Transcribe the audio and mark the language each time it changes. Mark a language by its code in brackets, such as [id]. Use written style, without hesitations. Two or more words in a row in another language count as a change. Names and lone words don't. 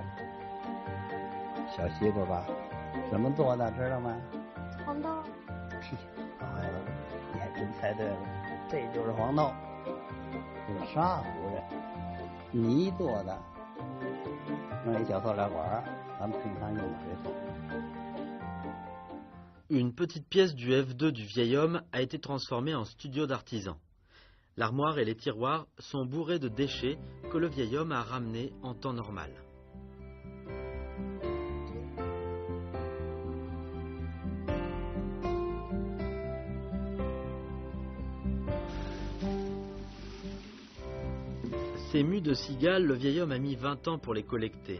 [zh] 小西瓜吧，怎么做的知道吗？黄豆。哎呦，你还真猜对了，这就是黄豆，这是沙糊的，泥做的， 弄一小塑料管，咱们平常用的这种。 [fr] Une petite pièce du F2 du vieil homme a été transformée en studio d'artisan. L'armoire et les tiroirs sont bourrés de déchets que le vieil homme a ramenés en temps normal. Ces mues de cigales, le vieil homme a mis 20 ans pour les collecter.